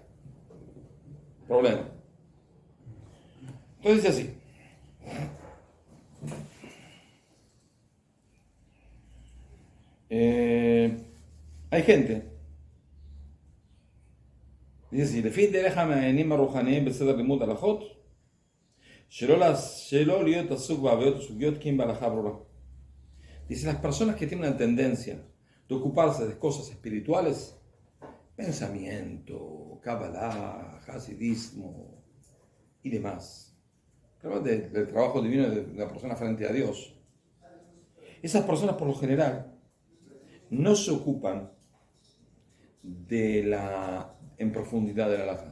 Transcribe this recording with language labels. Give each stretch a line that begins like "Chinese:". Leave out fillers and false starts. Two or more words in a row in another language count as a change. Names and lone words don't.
Spanish: Problema. Entonces dice así. Hay gente. Dice así,
Hebrew: לפי דרך המעיינים הרוחניים בסדר לימוד הלכות, שלא להיות עסוק בעבודות וסוגיות כי אם בהלכה ברורה.
Spanish: Dice, las personas que tienen una tendencia de ocuparse de cosas espirituales, pensamiento, Kabbalah, hasidismo y demás, del trabajo divino de la persona frente a Dios, esas personas por lo general no se ocupan en profundidad de la halajá.